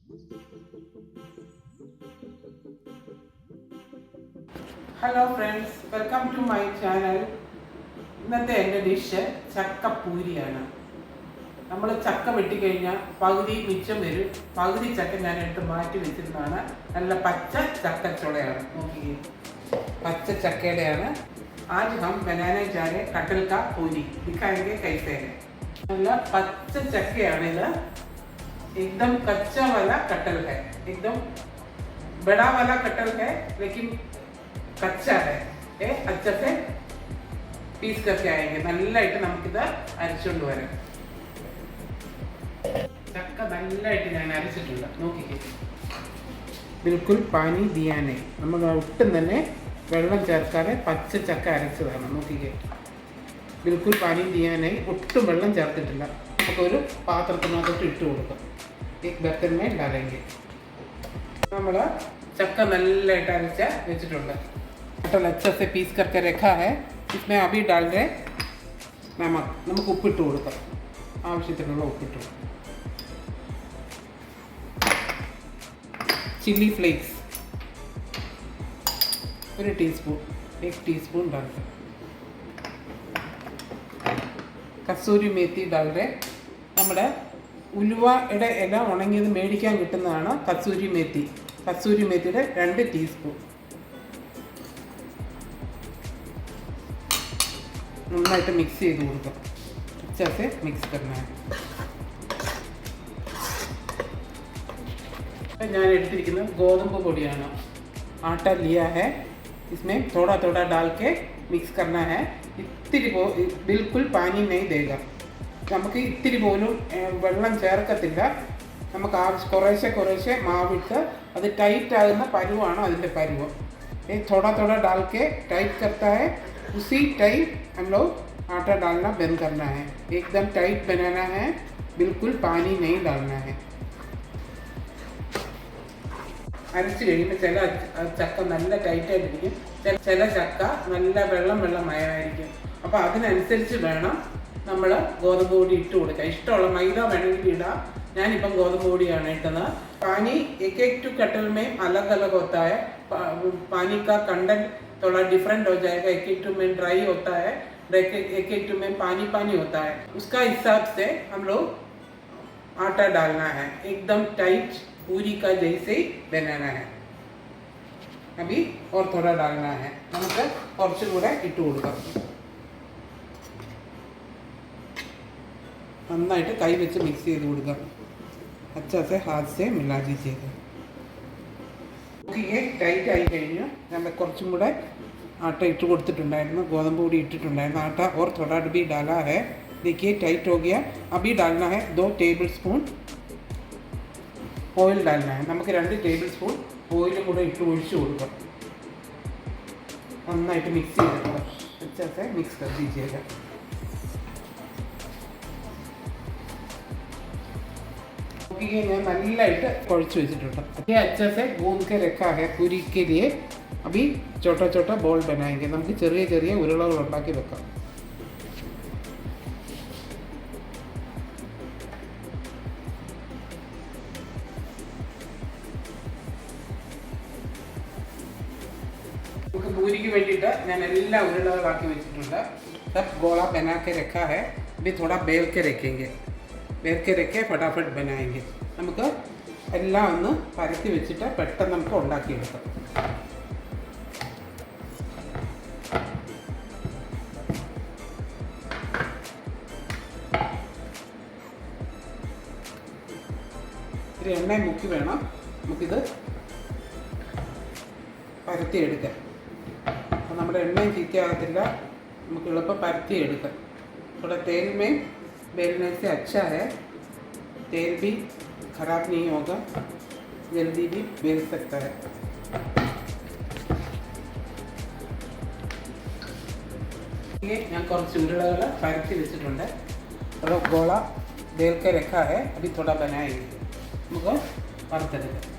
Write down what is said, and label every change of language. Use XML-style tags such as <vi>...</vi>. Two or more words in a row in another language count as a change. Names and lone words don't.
<en>Hello friends, welcome to my channel.</en> <ml>ഇന്നത്തെ എൻ്റെ ഡിഷ് ചക്കപ്പൂരിയാണ്. നമ്മൾ ചക്ക വെട്ടിക്കഴിഞ്ഞാൽ പകുതി മിച്ചം വരും. പകുതി ചക്ക ഞാൻ എടുത്ത് മാറ്റി വെച്ചിരുന്നതാണ്. നല്ല പച്ച ചക്കച്ചുളയാണ്. നോക്കിയേ, പച്ച ചക്കയുടെയാണ്.</ml> <hi>आज हम बनाने जा रहे कटहल का पूरी, दिखाएंगे कैसे है.</hi> <ml>നല്ല പച്ച ചക്കയാണിത്.</ml> <hi>एकदम कच्चा वाला कटहल है. एकदम बड़ा वाला कटहल है लेकिन कच्चा है. अच्छे से पीस करके आएंगे.</hi> <ml>നല്ലതായിട്ട് നമുക്കിത് അരച്ചുകൊണ്ട് വരാം. ചക്ക നല്ലതായിട്ട് ഞാൻ അരച്ചിട്ടുണ്ട്.</ml> <hi>നോക്കിക്കേ, बिल्कुल पानी दिया ने.</hi> <ml>നമ്മൾ ഒട്ടും തന്നെ വെള്ളം ചേർക്കാതെ പച്ച ചക്ക അരച്ചതാണ്. നോക്കിക്കേ,</ml> <hi>बिल्कुल पानी दिया ने,</hi> <ml>ഒട്ടും വെള്ളം ചേർത്തിട്ടില്ല. നമുക്കൊരു പാത്രത്തിനകത്തോട്ട് ഇട്ട് കൊടുക്കാം.</ml> <hi>एक बर्तन में डालेंगे.</hi> <ml>നമ്മൾ ചക്ക നല്ലതായിട്ട് അരച്ച വെച്ചിട്ടുണ്ട്.</ml> <hi>कटहल अच्छे से पीस करके रखा है. इसमें अभी डाल रहे नमक.</hi> <ml>നമുക്ക് ഉപ്പിട്ട് കൊടുക്കാം. ആവശ്യത്തിനുള്ള ഉപ്പിട്ട് കൊടുക്കാം.</ml> <hi>चिली फ्लेक्स 1 टीस्पून, 1 टीस्पून डाल रहे. कसूरी मेथी डाल रहे.</hi> <ml>നമ്മുടെ ഉലുവയുടെ ഇല ഉണങ്ങിയത് മേടിക്കാൻ കിട്ടുന്നതാണ് കസൂരി മേത്തി. കസൂരി മേത്തിയുടെ 2 ടീസ്പൂൺ. നന്നായിട്ട് മിക്സ് ചെയ്ത് കൊടുക്കാം.</ml> <hi>अच्छे മിക്സ് करना है.</hi> <ml>ഞാൻ എടുത്തിരിക്കുന്നത് ഗോതമ്പ് പൊടിയാണ്.</ml> <hi>आटा लिया है. इसमें थोड़ा थोड़ा डाल के मिक्स करना है. इतनी बिल्कुल पानी नहीं देगा.</hi> <ml>നമുക്ക് ഇത്തിരി പോലും വെള്ളം ചേർക്കത്തില്ല. നമുക്ക് കുറേശ്ശെ കുറേശ്ശെ മാവിട്ട് അത് ടൈറ്റ് ആകുന്ന പരുവാണ് അതിൻ്റെ പരുവം.</ml> <hi>थोड़ा थोड़ा डाल के टाइट करता है. उसी टाइम हम लोग आटा डालना बंद करना है. एकदम टाइट बनाना है. बिल्कुल पानी नहीं डालना है.</hi> <ml>അരച്ച് കഴിയുമ്പോൾ ചില ചക്ക നല്ല ടൈറ്റായിട്ടിരിക്കും, ചില ചക്ക നല്ല വെള്ളമയമായിരിക്കും. അപ്പോൾ അതിനനുസരിച്ച് വേണം നമ്മൾ ഗോതമ്പ് പൊടി ഇട്ട് കൊടുക്കുക. ഇഷ്ടമുള്ള മൈദ വേണമെങ്കിൽ ഇടാം. ഞാനിപ്പം ഗോതമ്പ് പൊടിയാണ് ഇട്ടത്.</ml> <hi>पानी एक एक टू कटहल में अलग अलग होता है. पानी का कंटेंट थोड़ा डिफरेंट हो जाएगा. एक एक टू में ड्राई होता है, एक एक टू में पानी पानी होता है. उसका हिसाब से हम लोग आटा डालना है. एकदम टाइट पूरी का जैसे ही बनाना है. अभी और थोड़ा डालना है.</hi> <ml>നമുക്ക് കുറച്ചും കൂടെ ഇട്ട് കൊടുക്കാം. നന്നായിട്ട് കൈ വെച്ച് മിക്സ് ചെയ്ത് കൊടുക്കാം.</ml> <hi>अच्छा से हाथ से मिला दीजिएगा. ये टाइट</hi> <ml>ആയി കഴിഞ്ഞു. നമ്മൾ കുറച്ചും കൂടെ ആട്ട ഇട്ട് കൊടുത്തിട്ടുണ്ടായിരുന്നു, ഗോതമ്പ് പൊടി ഇട്ടിട്ടുണ്ടായിരുന്നു.</ml> <hi>ആട്ട और थोड़ा भी डाला है. देखिए टाइट हो गया. अभी डालना है 2 टेबल स्पून ഓയിൽ डालना है.</hi> <ml>നമുക്ക് 2 ടേബിൾ സ്പൂൺ ഓയിലും കൂടെ ഇട്ട് ഒഴിച്ച് കൊടുക്കാം. നന്നായിട്ട് മിക്സ് ചെയ്തെടുക്കാം.</ml> <hi>अच्छा से मिक्स कर दीजिएगा.</hi> <ml>ഞാൻ നല്ലതായിട്ട് കുഴച്ച് വെച്ചിട്ടുണ്ട്.</ml> <hi>ये अच्छे से गूंद के रखा है पूरी के लिए. अभी छोटा छोटा बॉल बनाएंगे.</hi> <ml>നമുക്ക് ചെറിയ ചെറിയ ഉരുളകൾ ഉണ്ടാക്കി വെക്കാം. നമുക്ക് പൂരിക്ക് വേണ്ടിയിട്ട് ഞാൻ എല്ലാ ഉരുളകളാക്കി വെച്ചിട്ടുണ്ട്.</ml> <hi>सब गोला बना के रखा है. अभी थोड़ा बेल के रखेंगे. बेल के रखे फटाफट बनाएंगे.</hi> <ml>നമുക്ക് എല്ലാം ഒന്ന് പരത്തി വെച്ചിട്ട് പെട്ടെന്ന് നമുക്ക് ഉണ്ടാക്കിയെടുക്കാം. ഒരു എണ്ണ മുക്കി വേണം നമുക്കിത് പരത്തിയെടുക്കാൻ. അപ്പോൾ നമ്മുടെ എണ്ണയും ചീത്തയാകത്തില്ല, നമുക്ക് എളുപ്പം പരത്തിയെടുക്കാം.</ml> <hi>थोड़ा तेल में बेलने से अच्छा है. तेल भी खराब नहीं होगा, जल्दी भी बेल सकता है.</hi> <ml>ये ഞാൻ കുറച്ച് ഉരുളകൾ പരത്തി വെച്ചിട്ടുണ്ട്.</ml> <hi>थोड़ा गोला बेल के रखा है. अभी थोड़ा बनाएंगे.</hi> <ml>നമുക്ക് വറുത്തെടുക്കാം.</ml>